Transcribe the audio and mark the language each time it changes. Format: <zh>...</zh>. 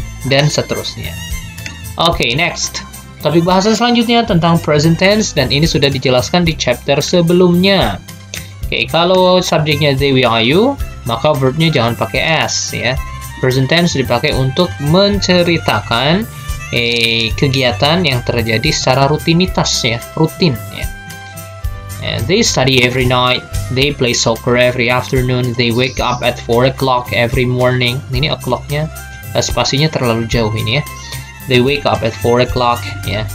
<id>Dan seterusnya. Oke, next. Topik bahasan selanjutnya tentang present tense, dan ini sudah dijelaskan di chapter sebelumnya. Oke, kalau subjeknya they, we, are, you, maka verbnya jangan pakai s ya. Present tense dipakai untuk menceritakan kegiatan yang terjadi secara rutinitas ya, rutin ya.</id> <en>They study every night, they play soccer every afternoon, they wake up at 4 o'clock every morning.</en> <id>Ini o'clocknya spasinya terlalu jauh ini ya.</id> <en>They wake up at 4 o'clock ya.</en>